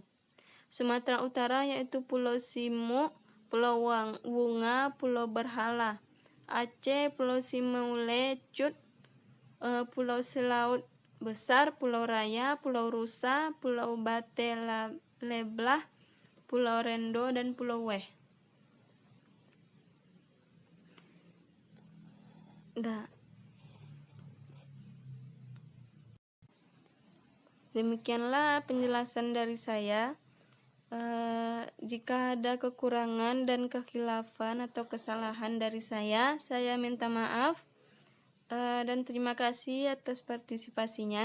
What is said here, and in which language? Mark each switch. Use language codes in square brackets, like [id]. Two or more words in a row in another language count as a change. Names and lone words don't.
[id] Sumatera Utara yaitu Pulau Simu, Pulau Wunga, Pulau Berhala. Aceh Pulau Simeule Cut, Pulau Selaut Besar, Pulau Raya, Pulau Rusa, Pulau Bate Leblah, Pulau Rendo dan Pulau Weh. Demikianlah penjelasan dari saya. Jika ada kekurangan dan kekhilafan atau kesalahan dari saya minta maaf, dan terima kasih atas partisipasinya.